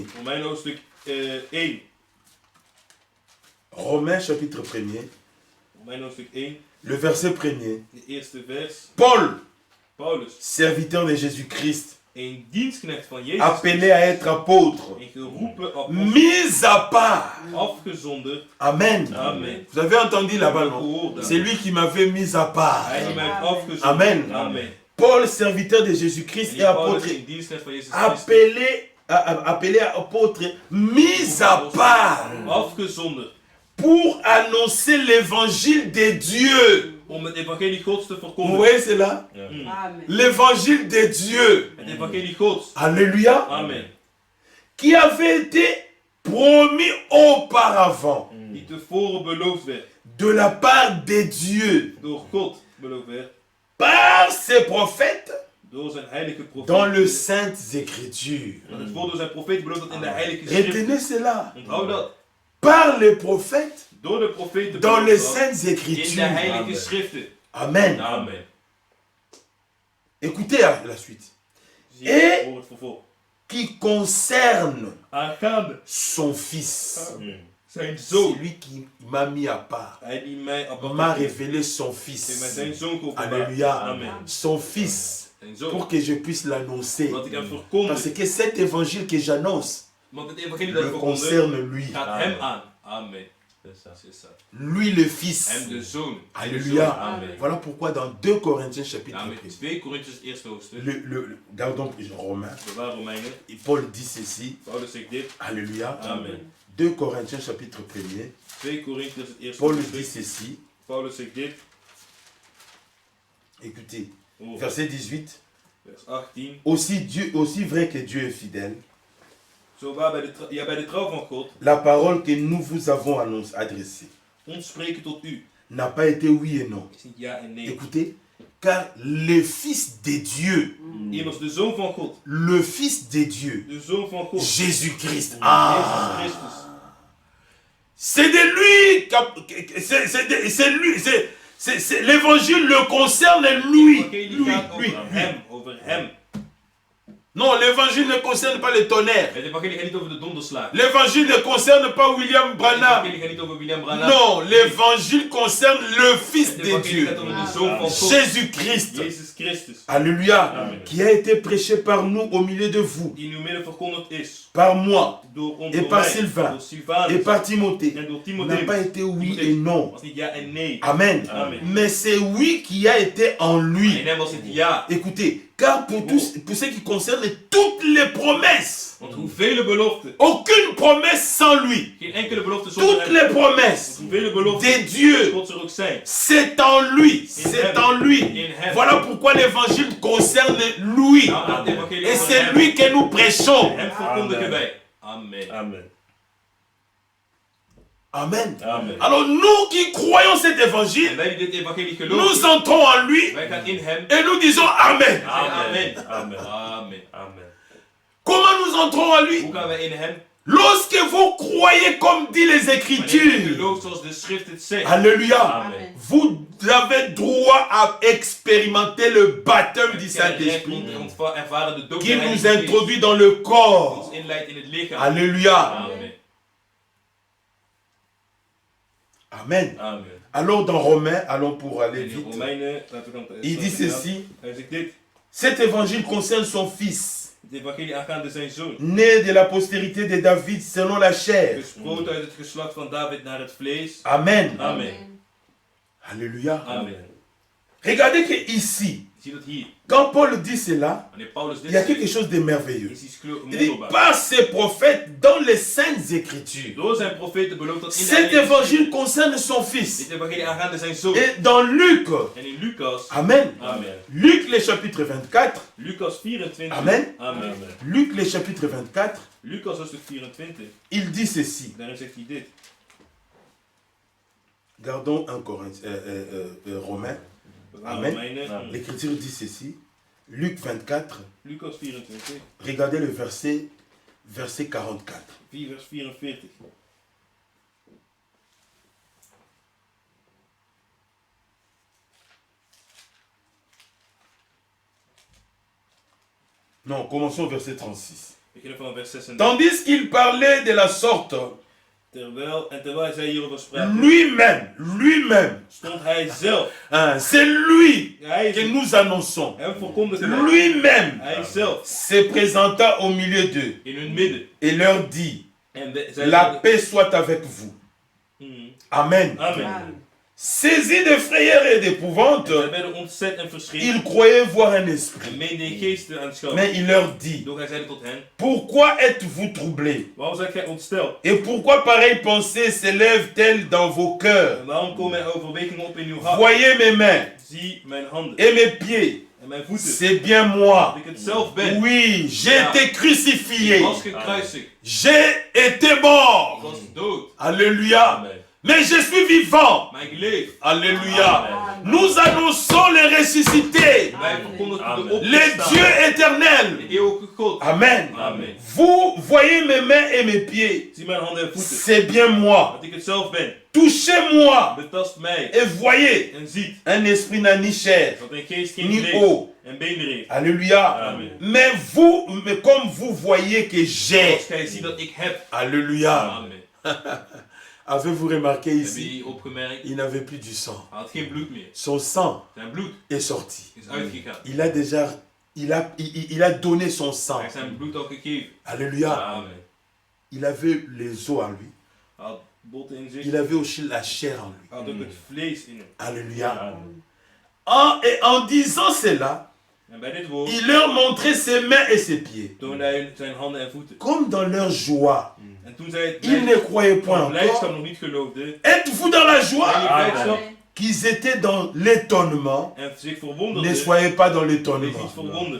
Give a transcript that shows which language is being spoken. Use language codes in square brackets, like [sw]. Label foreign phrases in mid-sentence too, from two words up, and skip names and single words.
[nl] Romeinen hoofdstuk 1. [fr] Romains chapitre 1er, [nl] Romeinen hoofdstuk 1, [fr] le verset 1er. [nl] de eerste vers. [fr] Paul, [nl] Paulus, [fr] serviteur de Jésus-Christ, [nl] een dienstknecht van Jezus, [fr] appelé à être apôtre, [nl] en geroepen apostel, [fr] mis à part. [nl] afgezonderd. Amen. Amen. [fr] Vous avez entendu là-bas, non? [nl] Gehoord [fr] C'est lui qui m'avait mis à part. [nl] Hij die mij heeft afgezonderd. Amen. Amen. [fr] Paul, serviteur de Jésus-Christ [nl] En [fr] et [nl] die Paulus, [fr] apôtre, [nl] een dienstknecht van Jezus Christus, [fr] appelé apôtre, mis à part [nl] afgezonderd [fr] pour annoncer l'évangile de Dieu. [nl] om het evangelie Gods te [fr] Vous [nl] verkondigen. [fr] voyez cela? Amen. L'évangile de Dieu. [nl] Het evangelie Gods. Alléluia. Amen. [fr] qui avait été promis auparavant [nl] Die tevoren beloofd werd. [fr] de la part des dieux [nl] Door God beloofd werd. [fr] par ses prophètes [nl] Door zijn heilige [fr] dans [nl] profeten. [fr] les saintes écritures. [nl] Dat het voor door zijn profeten beloofd wordt in de heilige schriften. [fr] Retenez cela. [nl] Onthoud dat. [fr] Par les prophètes [nl] Door de profeten [fr] dans les [nl] beloofd wordt [fr] saintes [nl] in de [fr] écritures. [nl] heilige Amen. schriften. Amen. Amen. [fr] Écoutez la suite. [nl] Zie [fr] Et- [nl] hoor het vervolg. [fr] Qui concerne [nl] Aangaande [fr] son fils. [nl] zijn [fr] C'est [nl] zoon. [fr] lui qui m'a mis à part. [nl] Hij die mij apart [fr] M'a [nl] heeft. [fr] révélé son [nl] Heeft mij [fr] fils. [nl] zijn zoon geopenbaard. Alléluia. Amen. [fr] Son fils. [nl] Zijn zoon. [fr] Pour que je puisse l'annoncer. [nl] Dat ik hem verkondig. [fr] Parce que cet évangile que j'annonce [nl] Want het evangelie dat ik [fr] le [nl] verkondig [fr] concerne lui. [nl] gaat hem aan. Amen. [fr] C'est ça. C'est ça. Lui le fils. [nl] Hem de zoon. Alléluia. Amen. [fr] Voilà pourquoi dans 2 Corinthiens chapitre Amen. 1, [nl] 2 Korinthes eerste hoofdstuk. [fr] gardons Romains, [nl] We waren Romeinen. [fr] Paul dit ceci. [nl] Paulus zegt dit. Alléluia. Amen. [fr] 2 Corinthiens chapitre 1, [nl] 2 Korinthes het eerste [fr] Paul dit [nl] hoofdstuk. [fr] ceci. [nl] Paulus zegt dit. [fr] Écoutez, [nl] Hoor. [fr] verset 18. [nl] Vers 18. [fr] Aussi vrai que Dieu est fidèle, [nl] Zo waar bij de trouw van God [fr] la parole que nous vous avons adressée [nl] ons spreken tot u. [fr] n'a pas été oui et non. [nl] Is niet ja en nee. [fr] Écoutez, car le Fils de Dieu, [nl] Immers de zoon van God. [fr] le Fils de Dieu, [nl] De zoon van God. [fr] Jésus-Christ, [nl] Jezus Christus. [fr] c'est de lui, c'est lui, c'est l'évangile le concerne lui, [nl] Evangelie [fr] lui, [nl] gaat [fr] lui. [nl] over hem. Over hem. [fr] Non, l'évangile ne concerne pas le tonnerre. [nl] Het evangelie gaat niet over de donderslag. [fr] L'évangile ne concerne pas William [nl] Het [fr] Branham. [nl] evangelie gaat niet over William Branham. [fr] Non, l'évangile concerne le Fils [nl] Het [fr] de [nl] evangelie [fr] Dieu, [nl] gaat over de zoon van God. [fr] Jésus-Christ. [nl] Jezus Christus. Alléluia. Amen. [fr] Qui a été prêché par nous au milieu de vous, [nl] Die in uw midden verkondigd is. [fr] par moi [nl] Door ons. [fr] Et [nl] Door [fr] par [nl] mij, [fr] Sylvain. [nl] Door Sylvanus. [fr] et par Timothée, [nl] En door [fr] n'a [nl] Timotheus. [fr] pas été oui et non. [nl] Was niet ja en nee. Amen. Amen. [fr] Mais c'est oui qui a été en [nl] En [fr] lui. [nl] hem was het ja. [fr] Écoutez, car pour ce qui concerne toutes les promesses, [nl] Want hoeveel beloften. [fr] aucune promesse sans lui. [nl] Geen enkele belofte zonder [fr] Toutes [nl] hem. [fr] les promesses [nl] Hoeveel beloften. [fr] de Dieu, [nl] God er ook zijn. [fr] c'est en lui. C'est en lui. [nl] In hem. [fr] Voilà pourquoi l'évangile concerne lui. [nl] Nou, het evangelie [fr] Et [nl] over [fr] c'est [nl] hem. [fr] lui que nous prêchons. [nl] Hem verkondigen Amen. wij. Amen. Amen. Amen. Amen. [fr] Alors nous qui croyons cet [nl] En [fr] évangile, [nl] wij die dit evangelie [fr] nous [nl] geloven. [fr] entrons en lui [nl] Wij gaan in hem. [fr] et nous disons Amen. Amen. Amen. Amen. Amen. Comment nous entrons en lui? [nl] Hoe gaan wij in hem? [fr] Lorsque vous croyez comme dit les [nl] Wanneer je [fr] Écritures, [nl] gelooft zoals de schrift het zegt. Alléluia, Amen. [fr] vous avez droit à expérimenter le baptême du Saint-Esprit [nl] Ervaren de doop [fr] qui [nl] der [fr] nous [nl] Heilige Geest. [fr] introduit dans le corps. [nl] Ons inleidt in het lichaam. Alléluia. Amen. Amen. Amen. [fr] Alors dans Romains, allons pour aller [nl] En in [fr] vite. [nl] Romeinen, laten we dan [fr] Il dit ceci, [nl] Hij zegt dit. [fr] cet évangile concerne son fils, [nl] Het evangelie aangaande zijn zoon. [fr] né de la postérité de David selon la chair. [nl] Gesproten uit het geslacht van David naar het vlees. Amen. Amen. Alléluia. Amen. [fr] Regardez que ici, [nl] Je ziet het hier. [fr] quand Paul dit cela, [nl] Wanneer Paulus dit [fr] il y a quelque [nl] zegt, [fr] chose de merveilleux. [nl] is iets [fr] Il dit [nl] wonderbaar. [fr] par ses prophètes dans les saintes écritures. [nl] Door zijn profeten belooft dat in de [fr] Cet [nl] Heilige [fr] évangile concerne son fils. [nl] Dit evangelie aangaande zijn zoon. [fr] Et dans Luc, [nl] En in Lucas. Amen. Amen. [fr] Luc le chapitre 24, [nl] Lucas 24. Amen. Amen. [fr] Luc le chapitre 24, [nl] Lucas hoofdstuk 24. [fr] il dit ceci. [nl] Daarin zegt hij dit. [fr] Gardons un Romain. [nl] We gaan Amen. Romeinen. Amen. [fr] L'Écriture dit ceci. Luc 24, [nl] Lucas 24. [fr] regardez le verset 44. [nl] 4 vers 44. [fr] Non, commençons au verset 36. [nl] We beginnen van vers 36. [fr] Tandis qu'il parlait de la sorte, [nl] Terwijl zij hierover spraken, [fr] lui-même, [nl] stond hij zelf. [fr] hein, c'est lui [nl] Hij [fr] que nous annonçons. [nl] hem verkondigde. [fr] Lui-même [nl] Hij zelf [fr] se présenta au milieu d'eux [nl] in hun midden. [fr] et leur dit, [nl] En zij [fr] la [nl] zeiden- [fr] paix soit avec vous. Amen. Amen. Saisi de frayeur et d'épouvante, [nl] En zij werden ontzet en verschrikt. [fr] ils croyaient voir un esprit. [nl] En meenden geesten aanschouwen. [fr] Mais il leur dit, [nl] Doch hij zeide tot hen: [fr] pourquoi êtes-vous troublés? [nl] Waarom zijt gij ontsteld? [fr] Et pourquoi pareille pensée s'élève-t-elle dans vos cœurs? [nl] En waarom komen er overwegingen op in uw hart? [fr] Voyez mes mains [nl] Zie mijn handen [fr] et mes pieds, [nl] en En mijn voeten. [fr] c'est bien moi. [nl] Dat ik het zelf ben. [fr] Oui, j'ai été crucifié. [nl] Ik was gekruisigd. [fr] J'ai été [nl] Ik [fr] mort. [nl] was dood. Alléluia. Amen. [fr] Mais je suis vivant. [nl] Maar ik leef. Alléluia. Amen. [fr] Nous annonçons les ressuscités. [nl] Wij verkondigen Amen. de [fr] Les [nl] opgestaan. [fr] dieux [nl] De [fr] éternels. [nl] eeuwige God. Amen. Amen. [fr] Vous voyez mes mains et mes pieds. [nl] Zie mijn handen en voeten. [fr] C'est bien moi. [nl] Dat ik het zelf ben. [fr] Touchez-moi [nl] Betast mij. [fr] et voyez. [nl] En ziet. [fr] Un esprit n'a ni chair, [nl] Dat een geest geen [fr] ni [nl] vlees [fr] eau. [nl] en benen heeft. Alléluia. Amen. [fr] Mais comme vous voyez que j'ai. [nl] Als gij ziet dat ik heb. Alléluia. Amen. [fr] Avez-vous remarqué [nl] Heb [fr] ici? [nl] je opgemerkt? [fr] Il n'avait plus du sang. [nl] Hij had geen bloed meer. [fr] Son sang [nl] Zijn bloed [fr] est sorti. [nl] is uitgegaan. [fr] Il a déjà, il a donné son sang. [nl] Hij heeft zijn bloed al gegeven. Alléluia. Amen. [fr] Il avait les os en lui. [nl] Hij had botten in zich. [fr] Il avait aussi la chair en lui. [nl] Hij had ook het vlees in hem. Alléluia. Amen. [fr] Et en disant cela, [nl] En bij dit woord [fr] il leur montrait ses mains et ses pieds. [nl] toonde hij zijn handen en voeten. [fr] Comme dans leur joie. [nl] En toen zij het [fr] Ils ne croyaient point [nl] van blijdschap [fr] encore. [nl] nog niet geloofden. [fr] Êtes-vous dans la [nl] En die [fr] joie? [nl] blijdschap [fr] Qu'ils étaient dans l'étonnement. [nl] en zich [fr] Ne [nl] verwonderden. [fr] soyez pas dans [nl] Wees [fr] l'étonnement. [nl] niet verwonderd.